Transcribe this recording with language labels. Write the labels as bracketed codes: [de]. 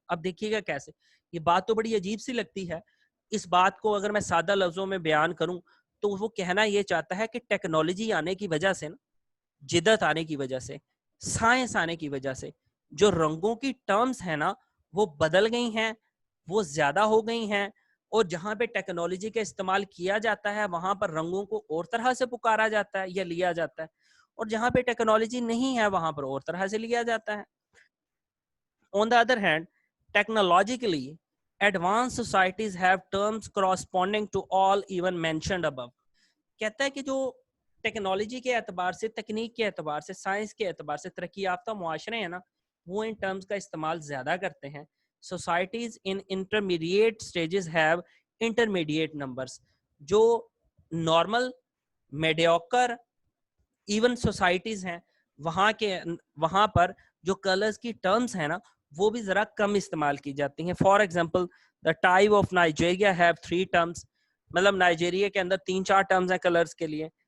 [ur] اب دیکھیے گا کیسے, یہ بات تو بڑی عجیب سی لگتی ہے. اس بات کو اگر میں سادہ لفظوں میں بیان کروں تو وہ کہنا یہ چاہتا ہے کہ ٹیکنالوجی آنے کی وجہ سے نا, جدت آنے کی وجہ سے, سائنس آنے کی وجہ سے جو رنگوں کی ٹرمز ہیں نا وہ بدل گئی ہیں, وہ زیادہ ہو گئی ہیں, اور جہاں پہ ٹیکنالوجی کا استعمال کیا جاتا ہے وہاں پر رنگوں کو اور طرح سے پکارا جاتا ہے یا لیا جاتا ہے, اور جہاں پہ ٹیکنالوجی نہیں ہے وہاں پر اور طرح سے لیا جاتا ہے. [en] On the other hand, technologically advanced societies have terms corresponding to all even mentioned above. [ur] کہتا ہے کہ جو ٹیکنالوجی کے اعتبار سے, تکنیک کے اعتبار سے, سائنس کے اعتبار سے ترقی یافتہ معاشرے ہیں نا وہ ان ٹرمز کا استعمال زیادہ کرتے ہیں. [en] Societies in intermediate stages have intermediate numbers. [ur] جو نارمل میڈیوکر ایون سوسائٹیز ہیں وہاں پر جو کلرز کی ٹرمز ہیں نا وہ بھی ذرا کم استعمال کی جاتی ہیں. [en] for example the type of Nigeria have 3 terms, [ur] مطلب نائجیریا کے اندر 3-4 ٹرمز ہیں کلرز کے لیے.